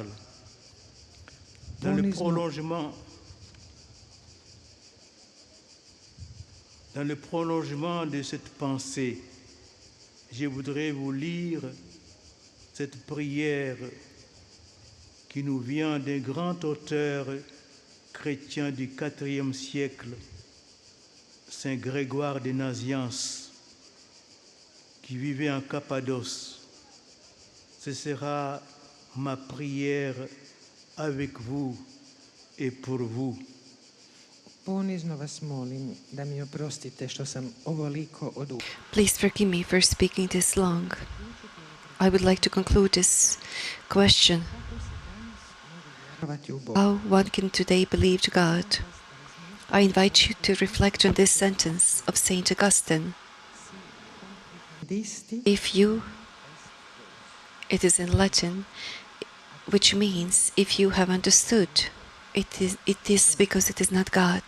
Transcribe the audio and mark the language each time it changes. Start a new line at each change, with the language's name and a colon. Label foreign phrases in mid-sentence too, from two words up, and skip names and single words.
French: Dans le prolongement de cette pensée, je voudrais vous lire cette prière qui nous vient d'un grand auteur chrétien du IVe siècle, Saint Grégoire de Nazianze, qui vivait en Cappadoce. Ce sera ma prière avec vous et pour vous.
Croatian: Ponizno vas molim da mi oprostite što sam ovoliko odušen.
English: Please forgive me for speaking this long. I would like to conclude this question. How one can today believe to God? I invite you to reflect on this sentence of Saint Augustine. If you, it is in Latin, which means if you have understood, it is because it is not God.